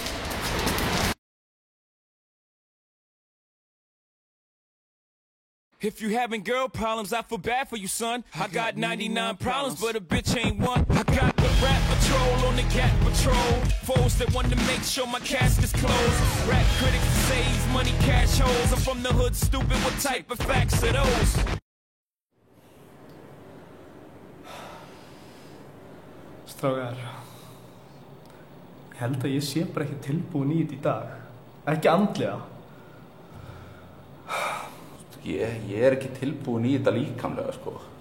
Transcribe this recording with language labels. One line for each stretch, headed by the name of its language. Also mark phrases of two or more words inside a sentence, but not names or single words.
English: If you having girl problems, I feel bad for you, son. I got 99 problems, but a bitch ain't one. I got the rap patrol on the cat patrol. Foes that want to make sure my casket's closed. Rap critics say he's money cash holes. I'm from the hood, stupid, what type of facts are those?
Icelandic: Strákar, ég held að ég sé bara ekki tilbúin í þetta í dag. Ekki andlega. Ég er ekki tilbúin í þetta líkamlega, sko.